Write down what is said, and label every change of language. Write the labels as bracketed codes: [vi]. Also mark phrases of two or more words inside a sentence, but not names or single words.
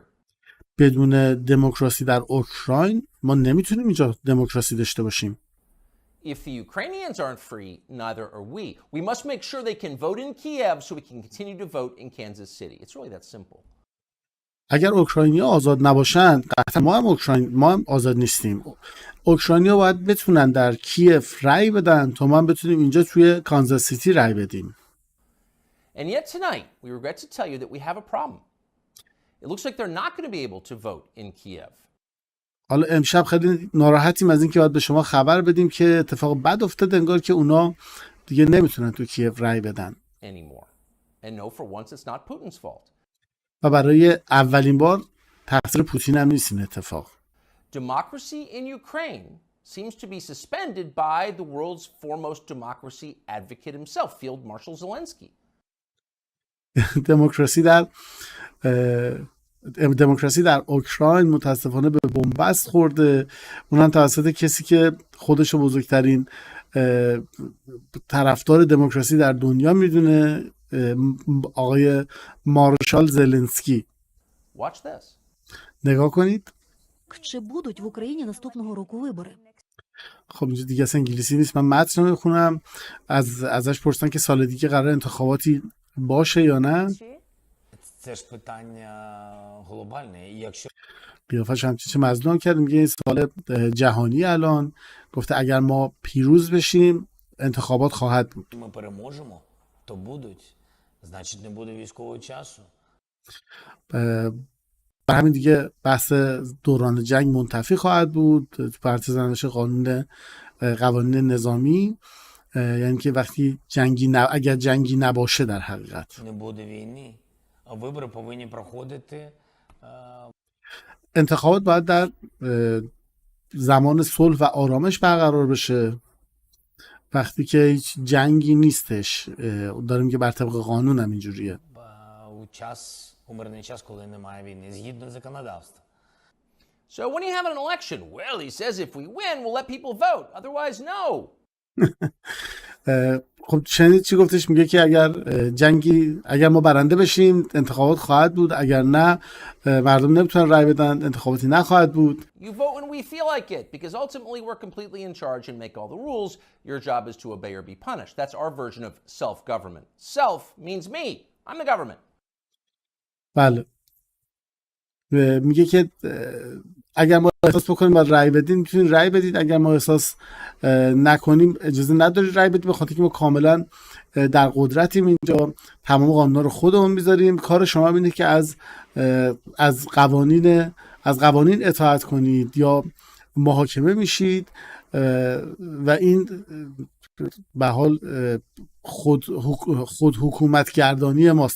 [fa] بدون دموکراسی در اوکراین ما نمیتونیم اینجا دموکراسی داشته باشیم. [en] If the Ukrainians aren't free, neither are we. We must make sure they can vote in Kiev so we can continue to vote in Kansas City. It's really that simple. [fa] اگر اوکراینی‌ها آزاد نباشند قطعا ما هم آزاد نیستیم. اوکراینی‌ها باید بتونن در کیف رأی بدن تا ما هم بتونیم اینجا توی کانزاس سیتی رأی بدیم. [en] And yet tonight, we regret to tell you that we have a problem. It looks like they're not going to be able to vote in Kiev. [fa] حالا امشب خیلی ناراحتیم از این که باید به شما خبر بدیم که اتفاق بد افتاد، انگار که اونا دیگه نمیتونن تو کیف رأی بدن. [en] Anymore. And no, for once it's not Putin's fault. [fa] و برای اولین بار تقصیر پوتین هم نیست این اتفاق. [en] Democracy in Ukraine seems to be suspended by the world's foremost democracy advocate himself, Field Marshal Zelensky. [fa] دموکراسی در اوکراین متاسفانه به بنبست خورده، اونم توسط کسی که خودشو بزرگترین طرفدار دموکراسی در دنیا میدونه، آقای مارشال زلنسکی. [en] Watch this. [fa] نگاه کنید. [uk] Чи будуть в Україні наступного року вибори? [fa] خب اینجا دیگه اصلا انگلیسی نیست، من متن رو میخونم. ازش پرسیدن که سال دیگه قرار انتخاباتی باشه یا نه. [uk] Це ж питання глобальне. І якщо [fa] قیافش همچین چه مظلوم کرد، میگه این سال جهانی الان، گفته اگر ما پیروز بشیم انتخابات خواهد بود. [uk] ми переможемо, то будуть, значить не буде військового часу. [fa] بر همین دیگه بحث دوران جنگ منتفی خواهد بود، پرت زنش قوانین نظامی، یعنی که وقتی اگر جنگی نباشه در حقیقت [uk] Не буде війни, а вибори повинні проходити. [fa] انتخابات باید در زمان صلح و آرامش برقرار بشه، وقتی که هیچ جنگی نیستش. داریم که بر طبق قانون هم اینجوریه. [uk] У мирний час, коли немає війни, згідно законодавства. [en] So when you have an election, well, he says if we win, we'll let people vote. Otherwise, no. [fa] خب شنید چی گفتش؟ میگه که اگر ما برنده بشیم انتخابات خواهد بود، اگر نه مردم نمیتونن رای بدن، انتخاباتی نخواهد بود. You vote when we feel like it, because ultimately we're completely in charge and make all the rules. Your job is to obey or be punished. That's our version of self-government. Self means me. I'm the government. بله. میگه که اگر ما احساس بکنیم باید رأی بدین میتونید رأی بدید، اگر ما احساس نکنیم اجازه ندارید رأی بدید، به خاطر که ما کاملا در قدرتیم اینجا، تمام قانونا رو خودمون میذاریم. کار شما اینه که از قوانین اطاعت کنید یا محاکمه میشید و این به حال خود حکومت گردانی ماست.